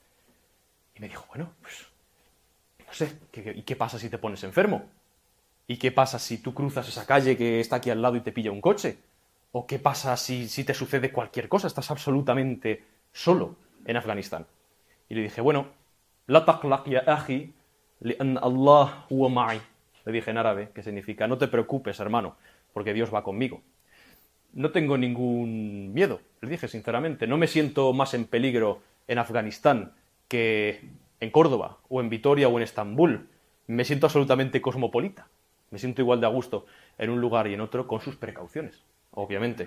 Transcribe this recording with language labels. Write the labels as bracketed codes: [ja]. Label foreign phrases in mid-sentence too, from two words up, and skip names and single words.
[es] Y me dijo, bueno, pues, no sé, ¿y qué pasa si te pones enfermo? ¿Y qué pasa si tú cruzas esa calle que está aquí al lado y te pilla un coche? ¿O qué pasa si te sucede cualquier cosa? Estás absolutamente solo en Afganistán. Y le dije, bueno, [ar] لا تقلق يا أخي، لأن الله هو معي. [es] Le dije en árabe, que significa, no te preocupes, hermano, porque Dios va conmigo. No tengo ningún miedo, le dije sinceramente. No me siento más en peligro en Afganistán que en Córdoba, o en Vitoria, o en Estambul. Me siento absolutamente cosmopolita. Me siento igual de a gusto en un lugar y en otro, con sus precauciones, obviamente.